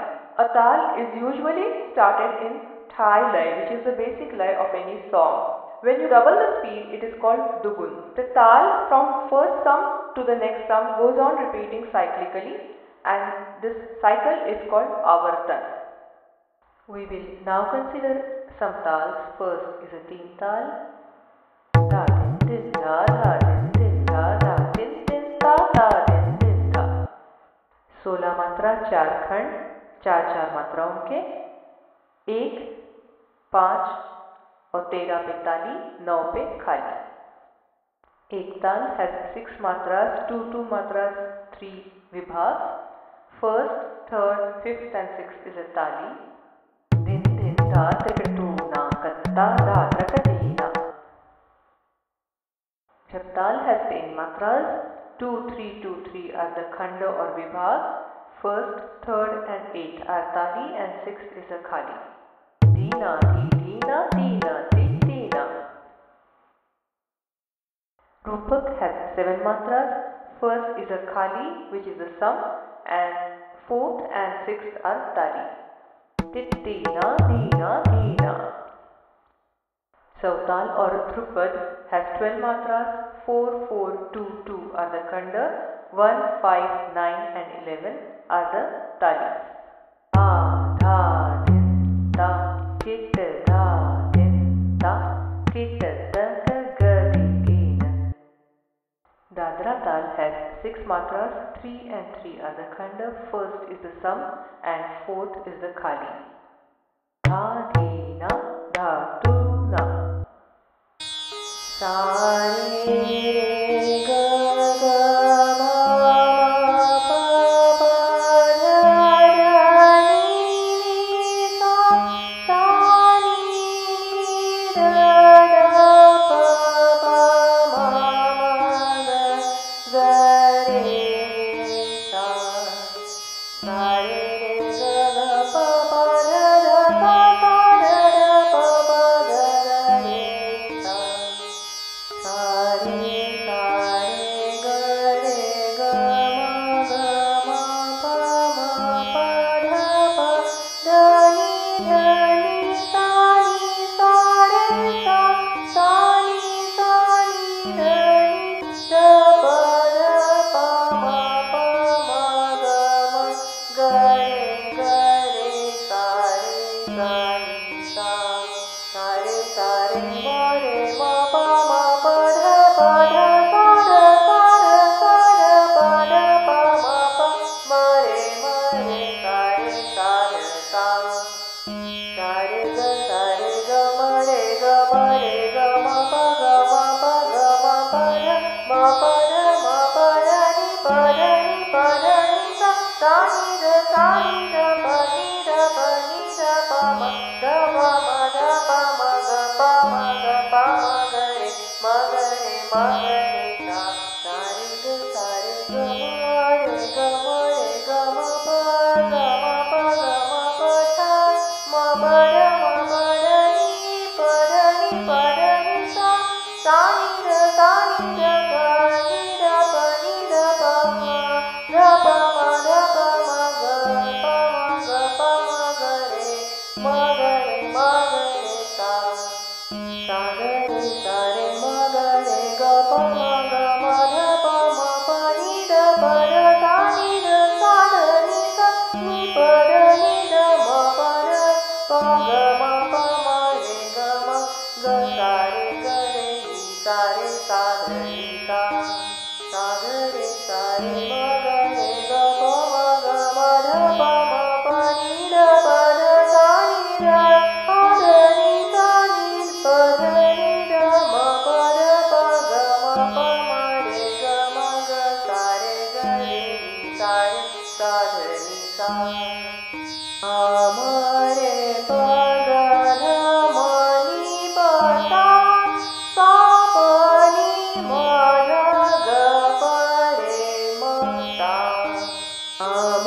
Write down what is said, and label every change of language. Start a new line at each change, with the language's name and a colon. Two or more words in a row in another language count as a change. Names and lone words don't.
English: A taal is usually started in thai lay, which is the basic lay of any song. When you double the speed, it is called dugun. The taal from first sum to the next sum goes on repeating cyclically, and this cycle is called avartan. We will now consider some taals. First is a teen taal. Da din din da da din din da da din din da da din din da.
Hindi: 16 मात्रा 4 खंड 4 मात्राओं के 1, 5 और 13 पे ताली, 9 पे खाली.
English: एक ताल has 6 matras, 2 matras, 3 vibhags. First, third, fifth and sixth is a tali. Din din da trikatuna katta da trakatina. Jab tal has 10 matras, 2, 3, 2, 3 are the khanda or vibhag. First, third and 8 are tali and sixth is a khali. Dina di dina dina di dina. Rupak has 7 matras. First is a khali, which is a sum, and fourth and sixth are tali. Tittina dina dina. Sautal or Drupad has 12 matras. 4, 4, 2, 2 are the khanda. 1, 5, 9 and 11 are the talis. Da da din da kit da din da kit da ga ga di na. Dadra Tal has 6 matras, 3 and 3 are the khanda. First is the sam and fourth is the khali. Dha di na, dha tu na. Sa re ga ga ma ma pa pa dha dha ni sa sa ni dha dha pa pa ma ma ga ga re sa sa re ga ga pa pa dha dha sa sa dha dha pa pa ga ga re sa sa re ga re ga ma pa dha ni sa re sa ni dha ni pa dha pa ma ga re sa ni sa re ma pa dha sa dha pa dha pa ma re sa dha sa ga ma re ga ma pa dha ma pa dha ni pa dha ni sa ni dha pa ni dha pa ma dha pa ma ga pa ma ga re sa sa re ga ma pa dha ni pa dha ni sa sa ni dha pa ni dha pa ma dha pa ma ga ga re sa sa re ma ga re ga pa ma dha pa ni dha pa dha sa ni dha ni pa dha ni dha ma pa dha pa ga ma re ga ma ga sa re ga re ni sa dha ni sa re ma ga re ga pa ma dha pa ni dha pa dha sa ni dha pa dha ni pa dha ni dha ma pa dha pa ga ma re ga ma ga sa re ni sa dha ni sa ma re pa ga dha ma ni pa sa pa ni ma dha ga pa re ma sa